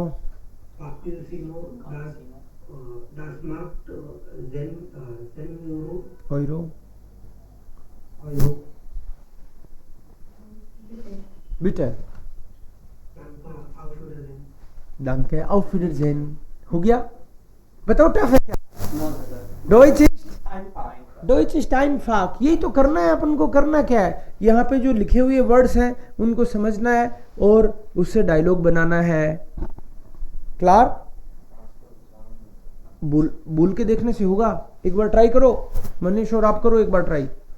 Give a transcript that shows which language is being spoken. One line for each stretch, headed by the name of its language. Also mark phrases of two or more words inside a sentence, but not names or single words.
German: Cappuccino, das macht 10 Euro. Euro, Euro. Bitte. bitte, Auf Wiedersehen. danke, auf Wiedersehen।
Hindi: हो गया? बताओ टफ है क्या?
English: No, sir.
German: Deutsch ist
English: I'm fine.
German: Deutsch ist einfach।
Hindi: यही तो करना है अपन को। करना क्या है, यहाँ पे जो लिखे हुए वर्ड्स हैं उनको समझना है और उससे डायलॉग बनाना है। क्लियर? बोल के देखने से होगा। एक बार ट्राई करो मनीष, और आप करो एक बार ट्राई।